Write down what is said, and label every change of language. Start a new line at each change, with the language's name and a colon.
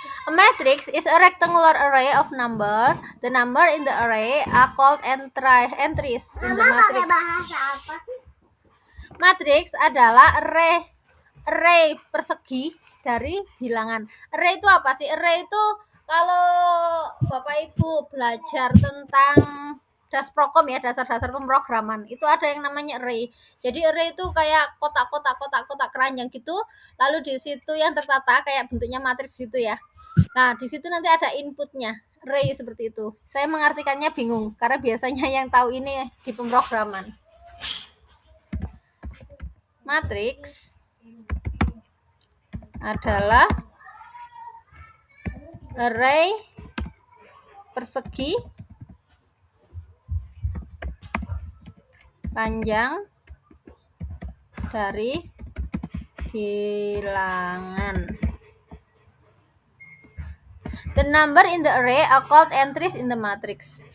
English: A matrix is a rectangular array of number. The number in the array are called entries in the matrix.
Indonesian: Matrix adalah array persegi dari bilangan. Array itu apa sih? Array itu kalau Bapak Ibu belajar tentang dasprokom ya, dasar-dasar pemrograman, itu ada yang namanya array. Jadi array itu kayak kotak-kotak keranjang gitu, lalu di situ yang tertata kayak bentuknya matriks gitu ya. Nah, di situ nanti ada inputnya, array seperti itu. Saya mengartikannya bingung karena biasanya yang tahu ini di pemrograman. Matriks adalah array persegi panjang dari bilangan.
English: The number in the array are called entries in the matrix.